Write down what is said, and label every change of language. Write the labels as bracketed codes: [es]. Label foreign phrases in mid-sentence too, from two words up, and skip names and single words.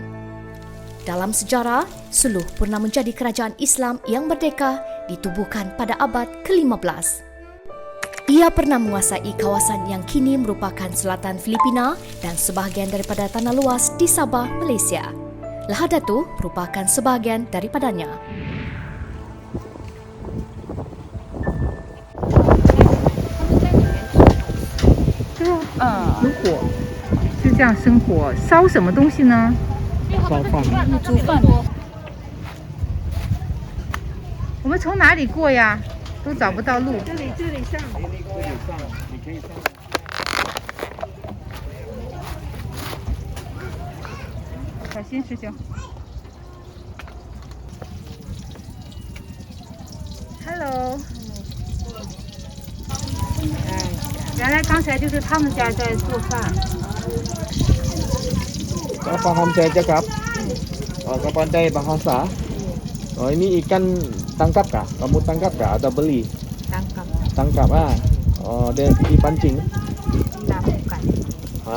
[ms] Dalam sejarah, Suluh pernah menjadi kerajaan Islam yang merdeka ditubuhkan pada abad ke-15. Ia pernah menguasai kawasan yang kini merupakan selatan Filipina dan sebahagian daripada tanah luas di Sabah, Malaysia. Lahad Datu merupakan sebahagian daripadanya. [zh] 有火，就这样生火，烧什么东西呢？烧饭。煮饭。我们从哪里过呀？都找不到路。这里上，你可以上。小心，师兄。Hello。原来刚才就是他们家在做饭。 [ms] Tak faham saya cakap? Kau pandai bahasa? Oh, ini ikan tangkap kah? Kamu tangkap kah atau beli? Tangkap. Tangkap ah. Oh, dia pergi pancing. Nah, bukan. Hah?